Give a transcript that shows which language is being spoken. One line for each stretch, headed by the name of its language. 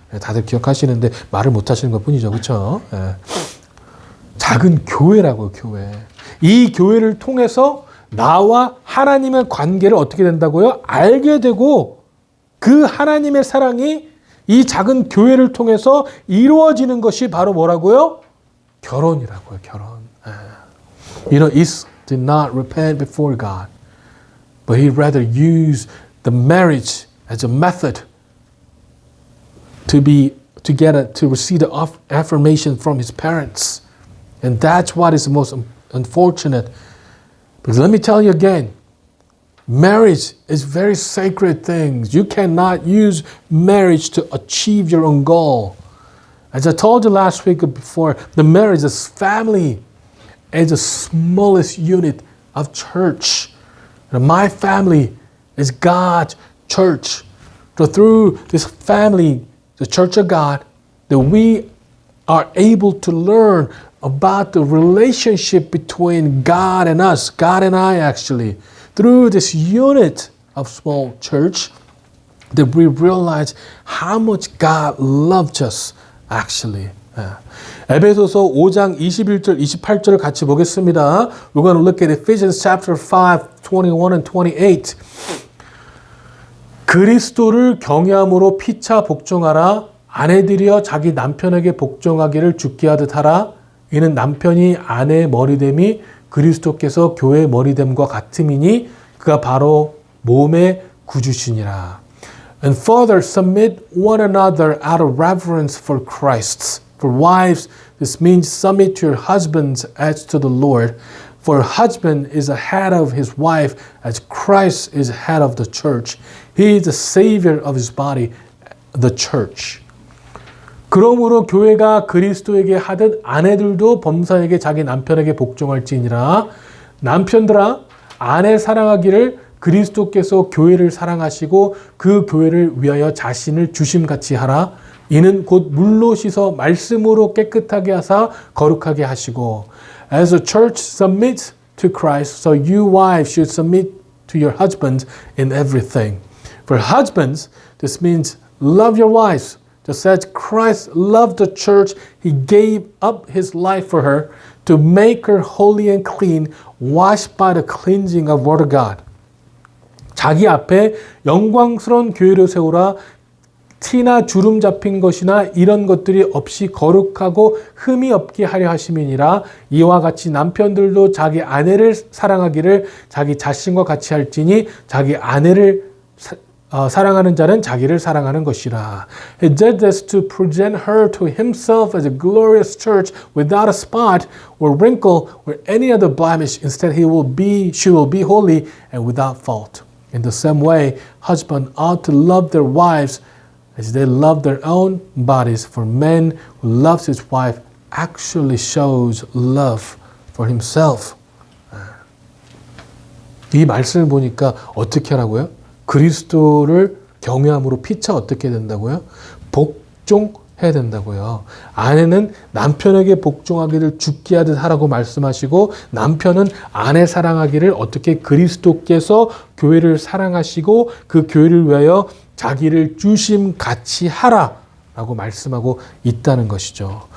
Korean: 다들 기억하시는데 말을 못 하시는 것 뿐이죠. 그렇죠? 예. 작은 교회라고요, 교회. 이 교회를 통해서 나와 하나님의 관계를 어떻게 된다고요? 알게 되고, 그 하나님의 사랑이 이 작은 교회를 통해서 이루어지는 것이 바로 뭐라고요? 결혼이라고요, 결혼.
English: Is did not repent before God, but he rather used the marriage as a method to receive the affirmation from his parents. And that's what is the most unfortunate. Because let me tell you again, marriage is very sacred things. You cannot use marriage to achieve your own goal. As I told you last week before, the marriage is family is the smallest unit of church. And my family is God's church. So through this family, the Church of God, that we are able to learn about the relationship between God and us, God and I actually. Through this unit of small church, that we realize how much God loved us actually.
Korean: 에베소서 5장 21절, 28절을 같이 보겠습니다.
English: We're going to look at Ephesians chapter 5, 21 and 28.
Korean: 그리스도를 경외함으로 피차 복종하라. 아내들이여 자기 남편에게 복종하기를 죽게 하듯 하라. 이는 남편이 아내의 머리됨이 그리스도께서 교회의 머리됨과 같음이니 그가 바로 몸의 구주시니라.
English: And further submit one another out of reverence for Christ. For wives, this means submit to your husbands as to the Lord. For a husband is the head of his wife as Christ is the head of the church. He is the savior of his body, the church.
Korean: 그러므로 교회가 그리스도에게 하듯 아내들도 범사에게 자기 남편에게 복종할지니라. 남편들아 아내 사랑하기를 그리스도께서 교회를 사랑하시고 그 교회를 위하여 자신을 주심같이 하라. 이는 곧 물로 씻어 말씀으로 깨끗하게 하사 거룩하게 하시고
English: As the church submits to Christ, so you wives should submit to your husbands in everything. For husbands, this means love your wives. Just as Christ loved the church, he gave up his life for her to make her holy and clean, washed by the cleansing of word of God.
Korean: 자기 앞에 영광스러운 교회를 세우라. 티나 주름 잡힌 것이나 이런 것들이 없이 거룩하고 흠이 없게 하려 하심이니라. 이와 같이 남편들도 자기 아내를 사랑하기를 자기 자신과 같이 할지니 자기 아내를 사랑하는 자는 자기를 사랑하는 것이라.
English: He did this to present her to himself as a glorious church without a spot or wrinkle or any other blemish. Instead, she will be holy and without fault. In the same way, husbands ought to love their wives as they love their own bodies. For man who loves his wife actually shows love for himself.
Korean: 이 말씀을 보니까 어떻게 하라고요? 그리스도를 경외함으로 피차 어떻게 된다고요? 복종해야 된다고요. 아내는 남편에게 복종하기를 죽게 하듯 하라고 말씀하시고 남편은 아내 사랑하기를 어떻게 그리스도께서 교회를 사랑하시고 그 교회를 위하여 자기를 주심같이 하라 라고 말씀하고 있다는 것이죠.